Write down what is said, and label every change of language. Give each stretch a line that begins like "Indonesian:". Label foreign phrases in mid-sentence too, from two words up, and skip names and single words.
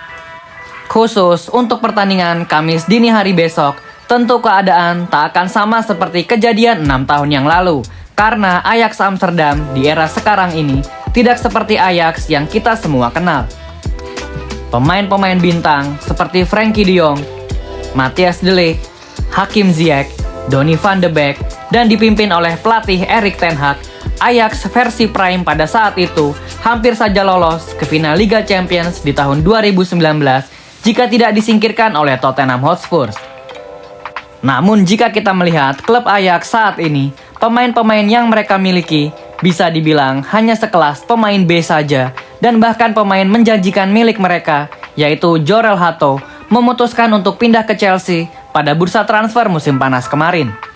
Indonesian: Khusus untuk pertandingan Kamis dini hari besok, tentu keadaan tak akan sama seperti kejadian 6 tahun yang lalu, karena Ajax Amsterdam di era sekarang ini tidak seperti Ajax yang kita semua kenal. Pemain-pemain bintang seperti Frenkie de Jong, Matthijs de Ligt, Hakim Ziyech, Donny van de Beek, dan dipimpin oleh pelatih Erik ten Hag, Ajax versi prime pada saat itu hampir saja lolos ke final Liga Champions di tahun 2019 jika tidak disingkirkan oleh Tottenham Hotspur. Namun jika kita melihat klub Ajax saat ini, pemain-pemain yang mereka miliki bisa dibilang hanya sekelas pemain B saja, dan bahkan pemain menjanjikan milik mereka, yaitu Jorel Hato, memutuskan untuk pindah ke Chelsea pada bursa transfer musim panas kemarin.